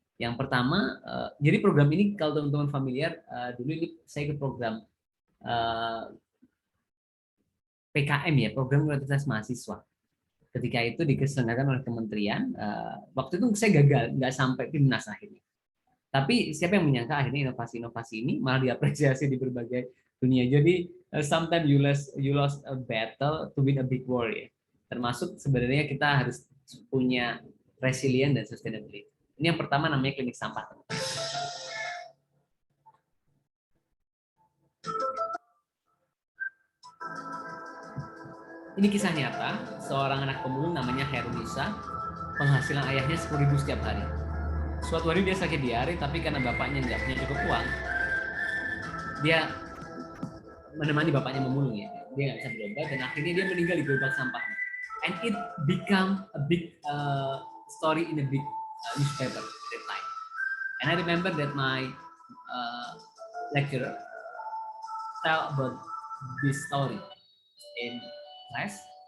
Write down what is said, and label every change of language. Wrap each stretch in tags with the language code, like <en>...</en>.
<id>Yang pertama, jadi program ini kalau teman-teman familiar, dulu ini saya ikut program PKM ya, program kreativitas mahasiswa. Ketika itu diselenggarakan oleh kementerian, waktu itu saya gagal, nggak sampai timnas akhirnya. Tapi siapa yang menyangka akhirnya inovasi-inovasi ini malah diapresiasi di berbagai dunia. Jadi</id> <en>sometimes you lost a battle to win a big war</en> <id>ya. Termasuk sebenarnya kita harus punya resilient dan sustainability. Ini yang pertama namanya klinik sampah. Ini kisah nyata, seorang anak pemulung namanya Herunisa, penghasilan ayahnya 10.000 setiap hari. Suatu hari dia sakit diare, tapi karena bapaknya nggak punya cukup uang, dia menemani bapaknya memulung ya. Dia nggak bisa berobat dan akhirnya dia meninggal di gerobak sampah.</id> <en>And it become a big story in a big newspaper that time. And I remember that my lecturer tell about this story in class.</en>